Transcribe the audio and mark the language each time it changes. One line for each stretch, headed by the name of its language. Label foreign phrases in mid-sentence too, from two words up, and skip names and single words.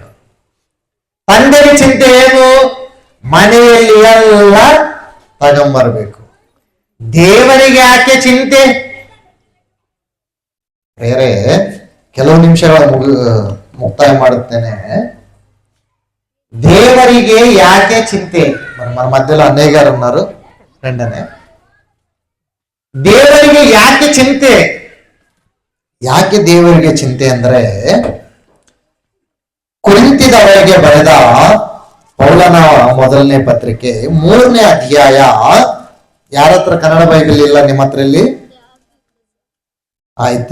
Kannada: ತಂದೆಗೆ ಚಿಂತೆ ಏನು? ಮನೆಯಲ್ಲಿ ಎಲ್ಲ ತಗೊಂಬರ್ಬೇಕು. ದೇವರಿಗೆ ಯಾಕೆ ಚಿಂತೆ? ಬೇರೆ ಕೆಲವು ನಿಮಿಷಗಳ ಮುಕ್ತಾಯ ಮಾಡುತ್ತೇನೆ. ದೇವರಿಗೆ ಯಾಕೆ ಚಿಂತೆ?
Telugu: మన మధ్యలో అన్నయ్య గారు ఉన్నారు, రెండనే.
Kannada: ದೇವರಿಗೆ ಯಾಕೆ ಚಿಂತೆ? ಯಾಕೆ ದೇವರಿಗೆ ಚಿಂತೆ ಅಂದ್ರೆ ಕೊರಿಂಥದವರಿಗೆ ಬರೆದ ಪೌಲನ ಮೊದಲನೇ ಪತ್ರಿಕೆ 3ನೇ ಅಧ್ಯಾಯ. ಯಾರ ಹತ್ರ ಕನ್ನಡ ಬೈಬಲ್ ಇಲ್ಲ? ನಿಮ್ಮ ಹತ್ರ ಇಲ್ಲಿ ಆಯ್ತು.